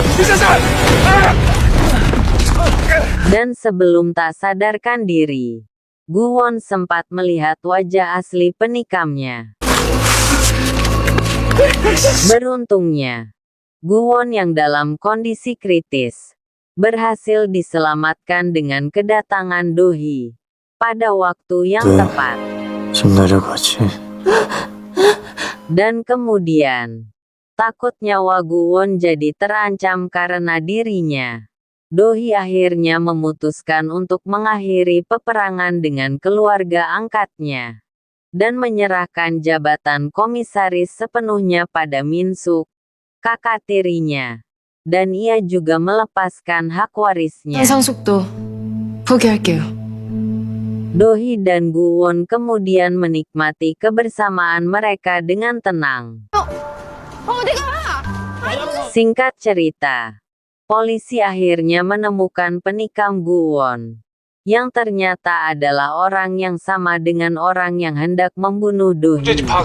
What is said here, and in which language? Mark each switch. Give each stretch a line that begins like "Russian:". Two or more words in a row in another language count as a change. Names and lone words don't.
Indonesian: Dan sebelum tak sadarkan diri, Guwon sempat melihat wajah asli penikamnya. Beruntungnya, Guwon yang dalam kondisi kritis berhasil diselamatkan dengan kedatangan Dohee pada waktu yang tepat.
Korean: 좀 내려가지.
Indonesian: Dan kemudian, takut nyawa Guwon jadi terancam karena dirinya. Dohee akhirnya memutuskan untuk mengakhiri peperangan dengan keluarga angkatnya dan menyerahkan jabatan komisaris sepenuhnya pada Min-suk, kakak tirinya, dan ia juga melepaskan hak warisnya.
Korean: 상속도 포기할게요.
Indonesian: Dohee dan Guwon kemudian menikmati kebersamaan mereka dengan tenang. Singkat cerita, polisi akhirnya menemukan penikam Guwon, yang ternyata adalah orang yang sama dengan orang yang hendak membunuh Dohee.